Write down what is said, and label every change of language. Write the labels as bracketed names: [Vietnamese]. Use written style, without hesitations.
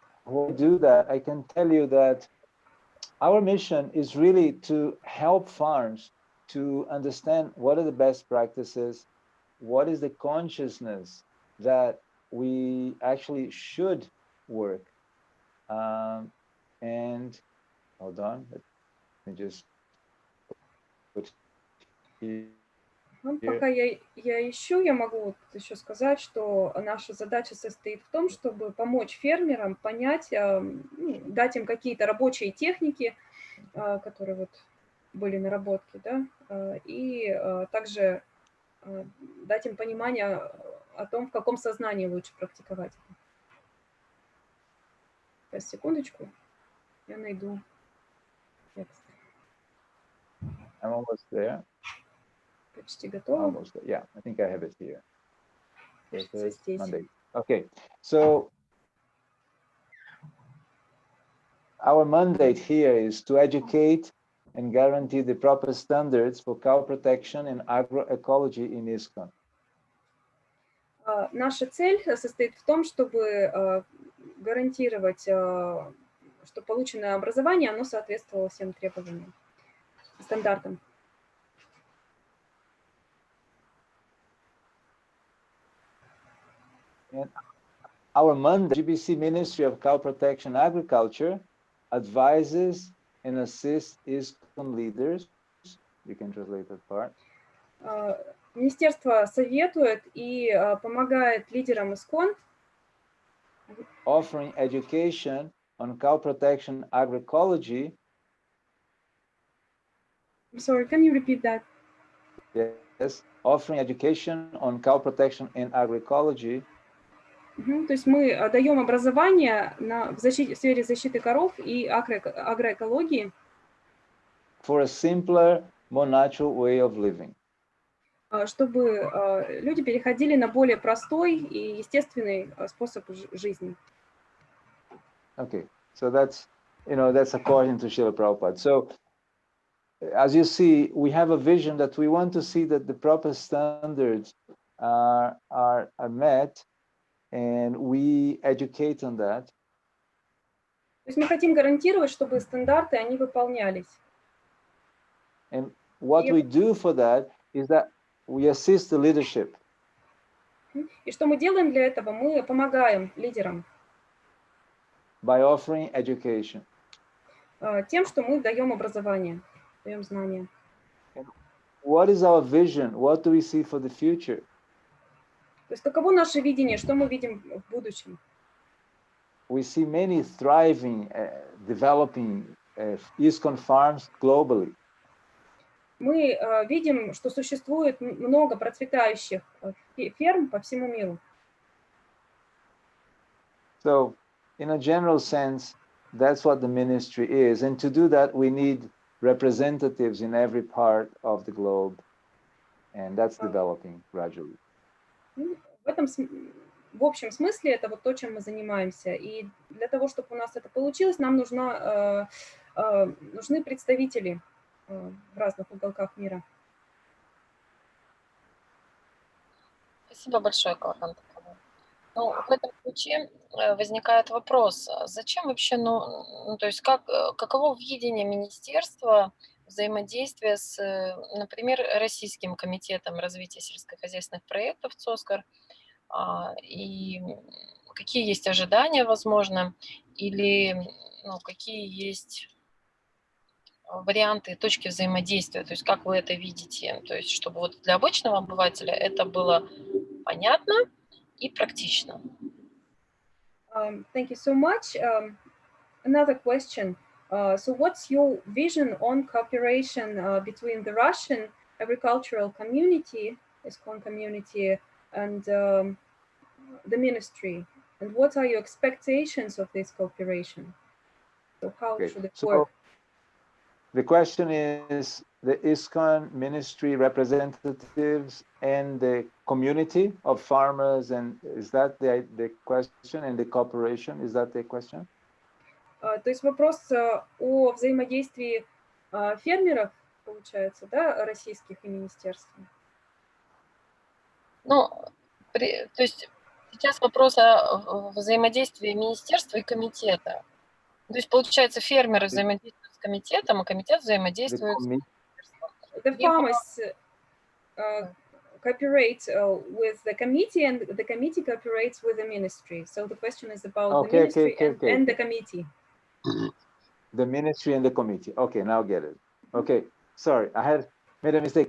[English] When I do that, I can tell you that our mission is really to help farms to understand what are the best practices, what is the consciousness that we actually should work. And hold on, let me just put here. [Russian] Пока я ищу, я могу вот еще сказать, что наша задача состоит в том, чтобы помочь фермерам понять, дать им какие-то рабочие техники, которые вот были наработки, да, и также дать им понимание о том, в каком сознании лучше практиковать. Сейчас, секундочку. Я найду текст. [English] I'm almost there. [Russian] Почти готово. [English] Almost there. Yeah, I think I have it here. [Russian] Кажется, здесь. [English] Monday. Okay, so our mandate here is to educate and guarantee the proper standards for cow protection and agroecology in ИСККОН. [Russian] Наша цель состоит в том, чтобы гарантировать, что полученное образование, оно соответствовало всем требованиям, стандартам. [English] And our mandate, GBC Ministry of Cow Protection and Agriculture, advises and assists ИСККОN leaders. You can translate that part. [Russian] Министерство советует и помогает лидерам ИСККОН, [English] offering education on cow protection agroecology. I'm sorry, can you repeat that? Yes, offering education on cow protection and agroecology. [Russian] То есть мы даем образование в сфере защиты коров и агроэкологии. [English] For a simpler, more natural way of living. [Russian] Чтобы люди переходили на более простой и естественный способ жизни. [English] Okay, so that's according to Srila Prabhupada. So, as you see, we have a vision that we want to see that the proper standards are met, and we educate on that. [Russian] То есть мы хотим гарантировать, чтобы стандарты, они выполнялись. [English] And what we do for that is that we assist the leadership. [Russian] И что мы делаем для этого? Мы помогаем лидерам. [English] By offering education. [Russian] Тем, что мы даем образование, даем знания. [English] And what is our vision? What do we see for the future? [Russian] То есть каково наше видение, что мы видим в будущем? [English] We see many thriving, developing ИСККОN farms globally. [Russian] Мы видим, что существует много процветающих ферм по всему миру. [English] So, in a general sense, that's what the ministry is. And to do that, we need representatives in every part of the globe. And that's developing gradually. [Russian] В общем смысле это вот то, чем мы занимаемся. И для того, чтобы у нас это получилось, нам нужны представители в разных уголках мира. Спасибо большое, Калаканты. Ну, в этом ключе возникает вопрос, зачем вообще, то есть каково видение министерства взаимодействия с, например, Российским комитетом развития сельскохозяйственных проектов ЦОСКР, и какие есть ожидания, возможно, или какие есть варианты, точки взаимодействия, то есть как вы это видите, то есть чтобы вот для обычного обывателя это было понятно и практично. [English] Thank you so much. Another question. So what's your vision on cooperation between the Russian agricultural community, ИСККОН community, and the ministry? And what are your expectations of this cooperation? So how should it work? The question is the ИСККОN ministry representatives and the community of farmers, and is that the question, and the cooperation, is that the question? [Russian] То есть вопрос о взаимодействии фермеров, получается, да, российских и министерств? То есть сейчас вопрос о взаимодействии министерства и комитета. То есть, получается, фермеры взаимодействуют с комитетом, а комитет взаимодействует с министерством. [English] The farmers cooperate with the committee, and the committee cooperates with the ministry. So the question is about the ministry and the committee. The ministry and the committee. Okay, now get it. Okay, sorry, I had made a mistake.